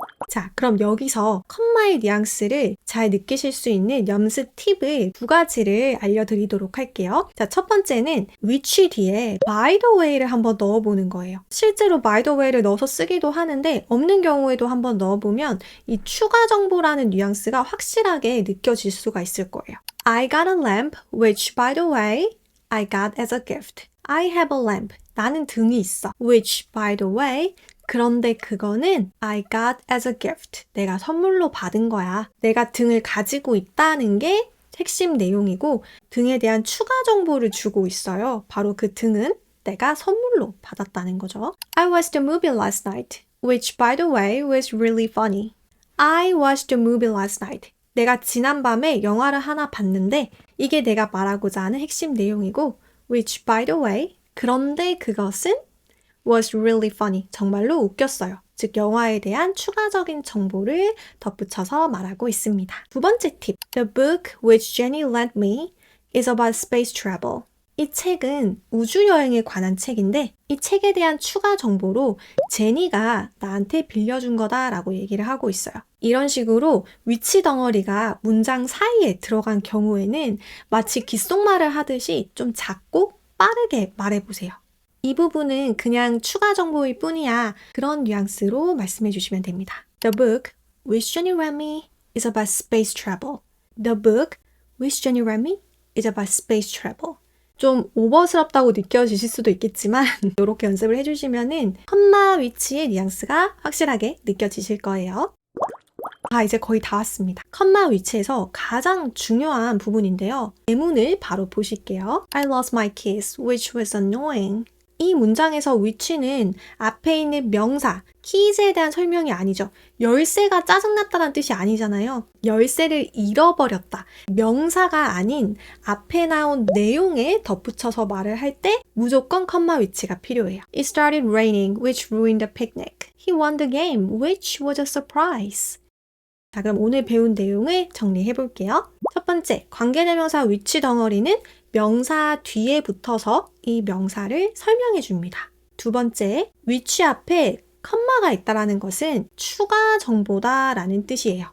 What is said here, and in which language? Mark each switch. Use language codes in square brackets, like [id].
[ko] 자, 그럼 여기서 컴마의 뉘앙스를 잘 느끼실 수 있는 연습 팁을 두 가지를 알려드리도록 할게요. 자, 첫 번째는 which 뒤에 [en] by the way [ko] 를 한번 넣어보는 거예요. 실제로 [en] by the way [ko] 를 넣어서 쓰기도 하는데 없는 경우에도 한번 넣어보면 이 추가 정보라는 뉘앙스가 확실하게 느껴질 수가 있을 거예요. [en] I got a lamp, which by the way, I got as a gift. I have a lamp. [ko] 나는 등이 있어. [en] which by the way, [ko] 그런데 그거는 [en] I got as a gift. [ko] 내가 선물로 받은 거야. 내가 등을 가지고 있다는 게 핵심 내용이고 등에 대한 추가 정보를 주고 있어요. 바로 그 등은 내가 선물로 받았다는 거죠. [en] I watched the movie last night, which by the way was really funny. I watched the movie last night. [ko] 내가 지난밤에 영화를 하나 봤는데 이게 내가 말하고자 하는 핵심 내용이고 [en] which by the way, [ko] 그런데 그것은 [en] was really funny. [ko] 정말로 웃겼어요. 즉 영화에 대한 추가적인 정보를 덧붙여서 말하고 있습니다. 두 번째 팁. [en] The book which Jenny lent me is about space travel. [ko] 이 책은 우주여행에 관한 책인데 이 책에 대한 추가 정보로 제니가 나한테 빌려준 거다라고 얘기를 하고 있어요. 이런 식으로 위치 덩어리가 문장 사이에 들어간 경우에는 마치 귓속말을 하듯이 좀 작고 빠르게 말해보세요. 이 부분은 그냥 추가 정보일 뿐이야. 그런 뉘앙스로 말씀해 주시면 됩니다. [en] The book which Jenny read me is about space travel. The book which Jenny read me is about space travel. [ko] 좀 오버스럽다고 느껴지실 수도 있겠지만 이렇게 연습을 해주시면은 컴마 위치의 뉘앙스가 확실하게 느껴지실 거예요. 이제 거의 다 왔습니다. 컴마 위치에서 가장 중요한 부분인데요. 예문을 바로 보실게요. [en] I lost my keys, which was annoying. [ko] 이 문장에서 which는 앞에 있는 명사, keys에 대한 설명이 아니죠. 열쇠가 짜증났다는 뜻이 아니잖아요. 열쇠를 잃어버렸다. 명사가 아닌 앞에 나온 내용에 덧붙여서 말을 할 때 무조건 컴마 위치가 필요해요. [en] It started raining, which ruined the picnic. He won the game, which was a surprise. [ko] 자, 그럼 오늘 배운 내용을 정리해 볼게요. 첫 번째, 관계대명사 위치 덩어리는 명사 뒤에 붙어서 이 명사를 설명해 줍니다. 두 번째, 위치 앞에 컴마가 있다는 것은 추가 정보다라는 뜻이에요.